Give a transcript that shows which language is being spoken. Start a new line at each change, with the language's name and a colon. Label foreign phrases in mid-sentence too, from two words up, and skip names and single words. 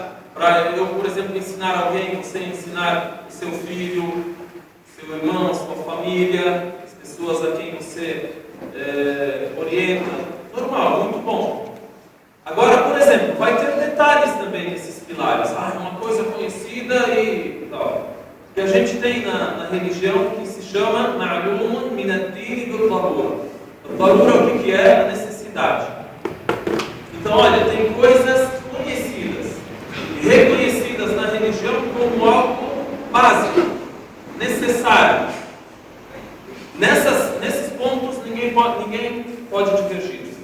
Portuguese: Para eu, por exemplo, ensinar alguém, você ensinar o seu filho, seu irmão, sua família, as pessoas a quem você orienta. Normal, muito bom. Agora, por exemplo, vai ter detalhes também nesses pilares. É uma coisa conhecida e tal. Que a gente tem na religião que se chama
Arabic: معلوم من الدين بالضرورة.
Portuguese: Darura, o que é? A necessidade. Então, olha, tem coisas conhecidas e reconhecidas na religião como algo básico, necessário. Nesses pontos, ninguém pode divergir.